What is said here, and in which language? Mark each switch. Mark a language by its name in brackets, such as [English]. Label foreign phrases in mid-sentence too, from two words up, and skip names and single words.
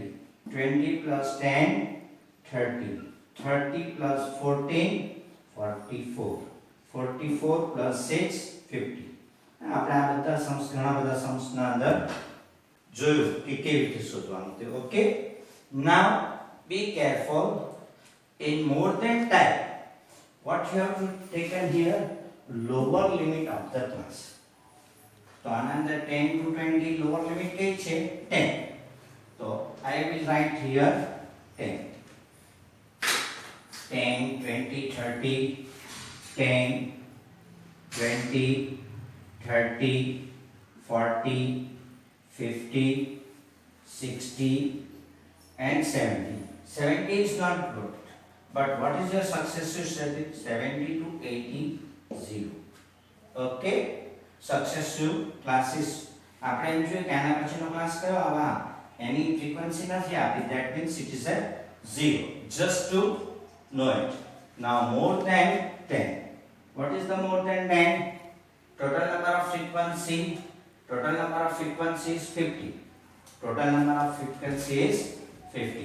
[English] 20 plus 10, 30. 30 plus 14, 44. 44 plus 6, 50. [Gujarati] આપણે આ બધા સમ્સ ઘણા બધા સમ્સ ના અંદર જોયું કે કેવી રીતે શોધવાનું તે [English] okay now be careful in more than type what you have to taken here lower limit of the class [Gujarati] તો આના અંદર [English] 10 to 20 lower limit [Gujarati] કઈ છે [English] 10 તો I will write here 10 10, 20, 30, 10, 20, 30, 40, 50, 60 and 70. 70 is not good. But what is your successive study? 70 to 80, 0. Okay? Successive classes. [Gujarati] આપણે એમ જોઈએ કે આના પછીનો ક્લાસ કયો આવે એની ફ્રીક્વન્સી નથી આપી [English] that means it is a 0 just to know it. Now more than 10. What is the more than 10? Total number of frequency. Total number of frequency is 50. Total number of frequency is 50.